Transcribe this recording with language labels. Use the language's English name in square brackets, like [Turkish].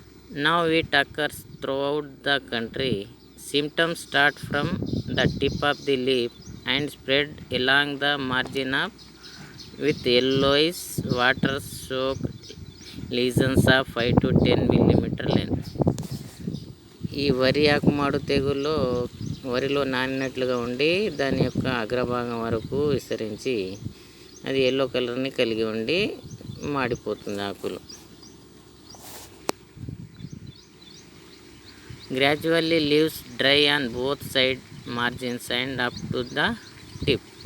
[English] Now it occurs throughout the country. Symptoms start from the tip of the leaf and spread along the margin with yellowish water-soaked lesions of 5 to 10 millimeter length. [Telugu] ఈ వరి ఆకుమాడు తెగుల్లో వరిలో నానినట్లుగా ఉండి దాని యొక్క అగ్రభాగం వరకు విస్తరించి అది ఎల్లో కలర్ని కలిగి ఉండి మాడిపోతుంది ఆకులు. [English] Gradually leaves dry on both side margins and up to the tip.